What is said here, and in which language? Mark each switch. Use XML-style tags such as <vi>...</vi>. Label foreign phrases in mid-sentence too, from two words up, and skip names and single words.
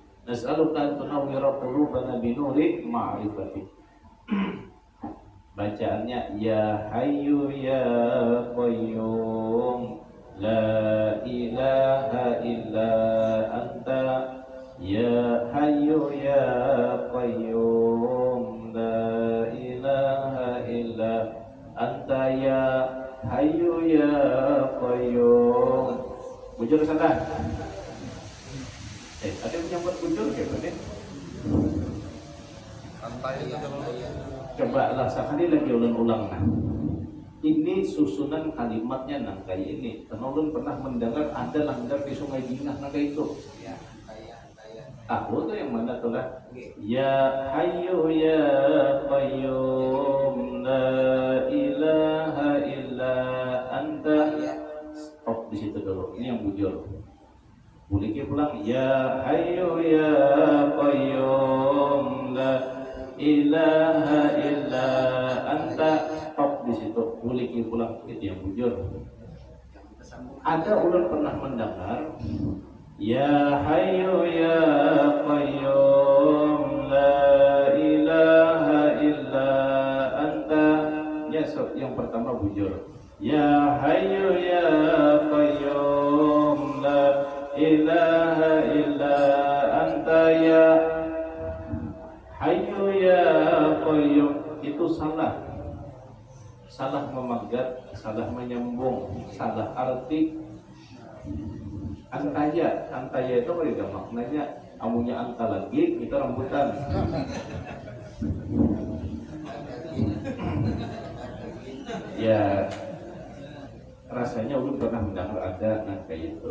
<ar>نسألك أن تنور قلوبنا بنور معرفتك. Bacaannya يا حي يا قيوم لا إله إلا أنت يا حي يا قيوم لا إله إلا أنت يا حي يا قيوم.</ar> <bjn>Bujur sana.</bjn> <id>Ada yang menyambut bujur gitu nih. Santai itu dulu. Coba lah sekali lagi ulang-ulang nah. Ini susunan kalimatnya nah kayak ini. Ulun pernah mendengar ada langgar di Sungai Dingah nah kayak itu. Ya, kayak. Aku tuh yang mana tuh lah?</id> <ar>يا حي يا قيوم لا إله إلا أنت.</ar> <id>Stop di situ dulu. Ini yang bujur. Boleh kita pulang</id> <ar>يا حي يا قيوم لا إله إلا أنت.</ar> <id>Stop di situ. Boleh kita pulang itu yang bujur. Ada ulun pernah mendengar</id> <ar>يا حي يا قيوم لا إله إلا أنت.</ar> <id>Ya yang pertama bujur.</id> <ar>يا حي يا قيوم لا إله إلا أنت يا حي يا قيوم.</ar> <id>Itu salah memagat, salah menyambung, salah arti. Antaya itu beda maknanya. Amunya anta lagi, itu rambutan. Ya rasanya ulun pernah mendengar ada nah kayak itu.</id>